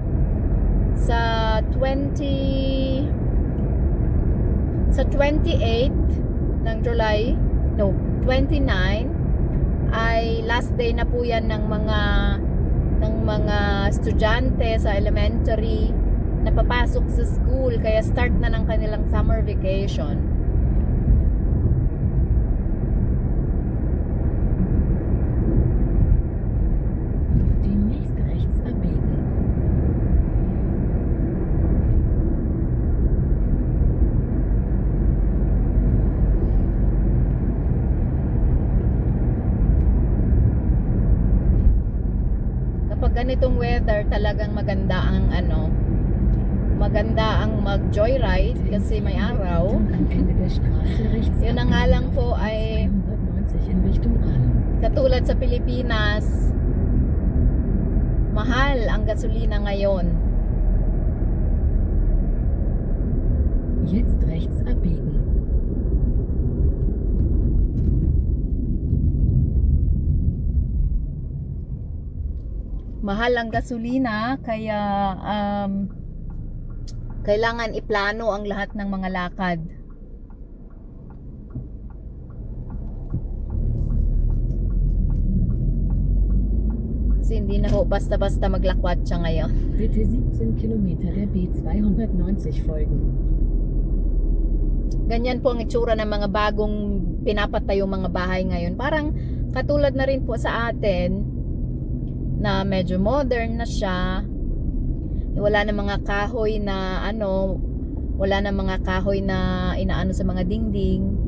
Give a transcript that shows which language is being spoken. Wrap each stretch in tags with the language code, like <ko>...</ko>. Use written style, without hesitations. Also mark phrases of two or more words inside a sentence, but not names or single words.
<tl>Sa 28 ng July, no, 29 ay</tl> <en>last day</en> <tl>na po yan ng mga estudyante sa elementary na papasok sa school, kaya start na ng kanilang</tl> <en>summer vacation.</en> <de>Demnächst rechts abbiegen.</de> <tl>Kapag ganitong weather, talagang maganda ang mag-joyride kasi may araw.</tl> <de>Am Ende der Straße rechts</de> <tl>Yun na nga</tl> <de>abbiegen</de> <tl>lang</tl> <de>auf</de> <tl>po</tl> <de>die</de> <tl>ay</tl> <de>290 in Richtung Aalen.</de> <tl>katulad sa Pilipinas, mahal ang gasolina ngayon.</tl> <de>Jetzt rechts abbiegen.</de> <tl>Mahal ang gasolina, kaya kailangan iplano ang lahat ng mga lakad. Kasi hindi na ho basta-basta maglakwat siya ngayon.</tl> <de>Bitte 17 Kilometer der B290 folgen.</de> <tl>Ganyan po ang itsura ng mga bagong pinapatayong mga bahay ngayon. Parang katulad na rin po sa atin na medyo modern na siya. Wala na mga kahoy na wala na mga kahoy na inaano sa mga dingding.</tl>